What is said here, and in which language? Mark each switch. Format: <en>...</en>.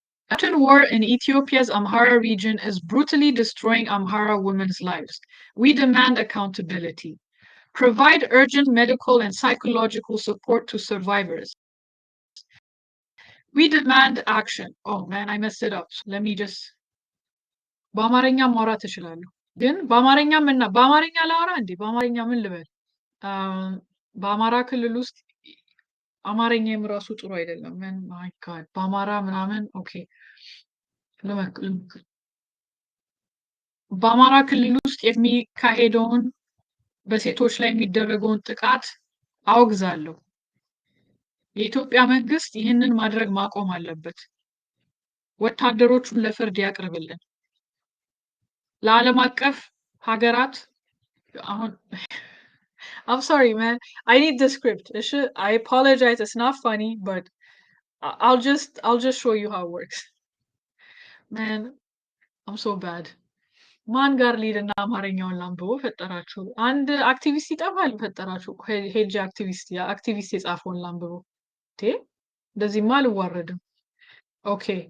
<en>Action war in Ethiopia's Amhara region is brutally destroying Amhara women's lives. We demand accountability. Provide urgent medical and psychological support to survivors. We demand action. Oh man, I messed it up. Let me just</en> <am>በአማርኛ ማውራት እችላለሁ ግን በአማርኛ ላውራ እንዴ በአማርኛ ምን ልበል በአማራ ክልል ውስጥ አማርኛም ራሱ ጥሩ አይደለም ምን ማይ ጋድ በአማራ ምናምን ኦኬ በአማራ ክልል ውስጥ የሚካሄደውን በሴቶች ላይ የሚደረገውን ጥቃት አወግዛለሁ የኢትዮጵያ መንግስት ይህንን ማድረግ ማቆም አለበት ወታደሮቹን ለፍርድ ያቅርብልን ለዓለም አቀፍ ሀገራት አሁን</am> <en>I'm sorry, man. I need the script. I apologize. It's not funny, but I'll just show you how it works. Man, I'm so bad.</en> <am>ማን ጋር ሊድና አማርኛውን ላንብቦ ፈጠራችሁ አንድ አክቲቪስት ይጠፋል ፈጠራችሁ ሄጅ አክቲቪስት የጻፈውን ላንብቦ እንደዚህማ አልዋረድም ኦኬ</am>